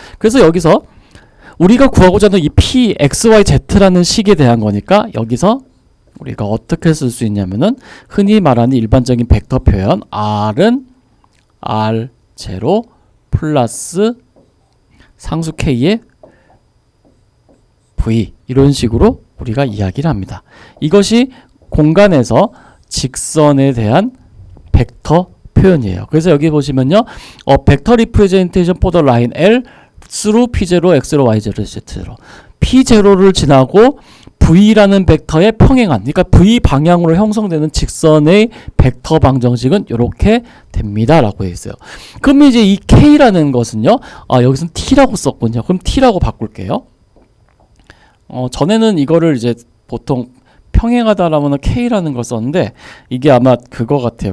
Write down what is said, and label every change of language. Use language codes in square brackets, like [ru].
[ko] 그래서 여기서 우리가 구하고자 하는 이 P, X, Y, Z라는 식에 대한 거니까 여기서 우리가 어떻게 쓸 수 있냐면은 흔히 말하는 일반적인 벡터 표현 R은 R0 플러스 상수 K의 V 이런 식으로 우리가 이야기를 합니다. 이것이 공간에서 직선에 대한 벡터 표현이에요. 그래서 여기 보시면요. [en] 벡터 리프레젠테이션 포 더 라인 L through P0, X0, Y0, Z0. [ko] P0를 지나고 V라는 벡터에 평행한, 그러니까 V 방향으로 형성되는 직선의 벡터 방정식은 이렇게 됩니다. 라고 되어 있어요. 그럼 이제 이 K라는 것은요. 여기서는 T라고 썼군요. 그럼 T라고 바꿀게요. 전에는 이거를 이제 보통 평행하다라면 K라는 걸 썼는데 이게 아마 그거 같아요.